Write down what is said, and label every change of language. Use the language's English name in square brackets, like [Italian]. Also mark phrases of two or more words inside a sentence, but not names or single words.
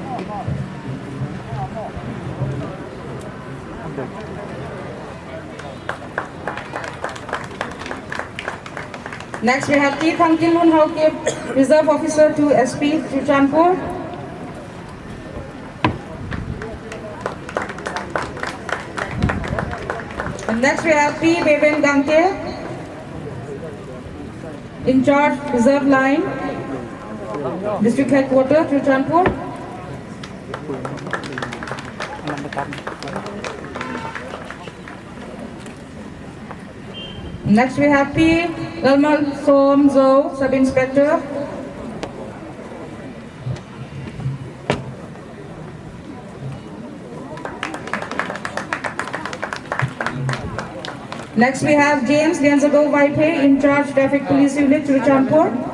[English] Next we have T. Thangkilun Hauke, Reserve Officer to SP Churachandpur. And next we have P. Beven Gangte, in charge Reserve Line, District Headquarters, Churachandpur. Next we have P. Lalmal Somzo, Sub Inspector. Next we have James Lianzago Vaiphe, in charge Traffic Police Unit, Churachandpur.